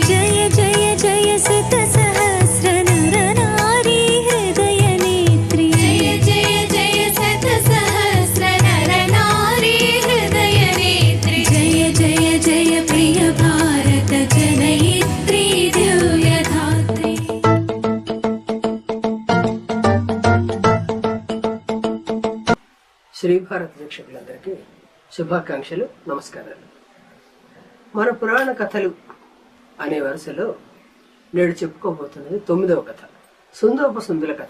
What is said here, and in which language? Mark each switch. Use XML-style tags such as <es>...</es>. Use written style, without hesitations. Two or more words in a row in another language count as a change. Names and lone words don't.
<sa>जय जय जय शत सहस्र नर नारी हृदय नेत्री। जय जय जय शत सहस्र नर नारी हृदय नेत्री। जय जय जय प्रिय भारत जनयित्री दिव्यधात्री।</sa> <te>శ్రీ భారత వీక్షకులందరికీ శుభాకాంక్షలు, నమస్కారాలు. మన పురాణ కథలు అనే వరుసలో నేడు చెప్పుకోబోతున్నది 9వ కథ, సుందోపసుందుల కథ.</te>